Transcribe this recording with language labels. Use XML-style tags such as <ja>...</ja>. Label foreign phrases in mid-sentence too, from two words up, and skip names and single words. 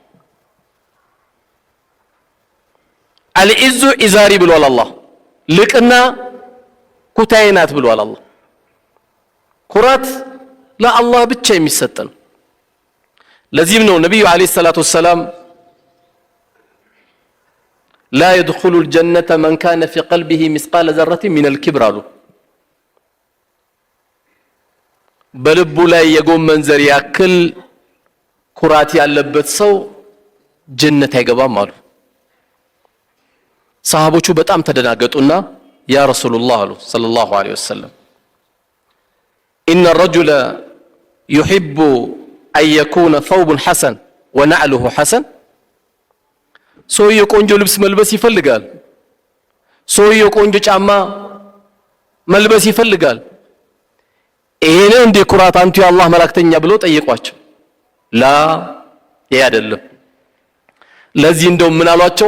<ar>العز إزاري</ar> <am>ብሏል አላህ። ልቅና ኩታዬ ናት ብሏል አላህ። ኩራት ለአላህ ብቻ የሚሰጥ ነው። ለዚህም ነው ነብዩ</am> <ar>عليه الصلاة والسلام لا يدخل الجنة من كان في قلبه مثقال ذرة من الكبر</ar> <am>አሉ። በልቡ ላይ የጎመን ዘር ያክል ኩራት ያለበት ሰው ጀነት አይገባም አሉ። ሰሃቦቹ በጣም ተደናገጡና</am> <ar>يا رسول الله</ar> <am>አሉ</am> <ar>صلى الله عليه وسلم</ar> <am>إن</am> <ar>الرجل يحب أن يكون ثوب حسن ونعله حسن</ar> <am>ሰውየው ቆንጆ ልብስ መልበስ ይፈልጋል። ሰውየው ቆንጆ ጫማ መልበስ ይፈልጋል። ይሄን እንደ ኩራት አንቱ የአላህ መላእክተኛ ብሎ ጠየቋቸው። ላ ይሄ አይደለም። ለዚህ እንደው ምን አሏቸው?</am>